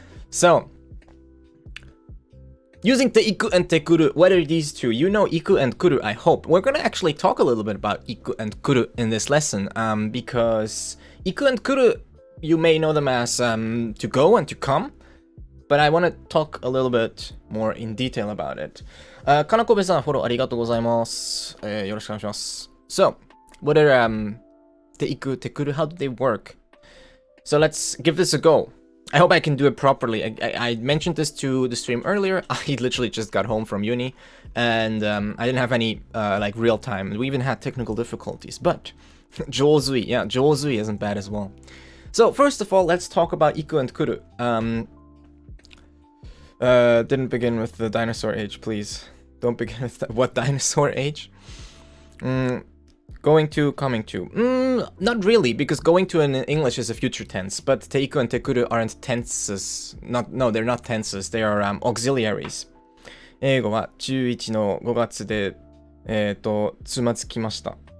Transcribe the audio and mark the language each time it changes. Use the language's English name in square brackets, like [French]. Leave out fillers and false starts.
[English] So, using Te-Iku and Te-Kuru, what are these two? You know Iku and Kuru, I hope. We're going to actually talk a little bit about Iku and Kuru in this lesson, because Iku and Kuru, you may know them as to go and to come, but I want to talk a little bit more in detail about it. [Japanese] かなこべさん、フォローありがとうございます。よろしくお願いします。 [English] So, what are Te-Iku, Te-Kuru, how do they work? So let's give this a go. I hope I can do it properly. I mentioned this to the stream earlier. I literally just got home from uni, and I didn't have any like real time. We even had technical difficulties, but Jouzui, yeah, Jouzui isn't bad as well. So first of all, let's talk about Iku and Kuru. Didn't begin with the dinosaur age, please. Don't begin with that. What dinosaur age? Going to, coming to. Not really, because going to in English is a future tense, but Te-Iku and Te-Kuru aren't tenses. No, they're not tenses. They are auxiliaries. [Japanese] 英語は中1の5月で、つまずきました。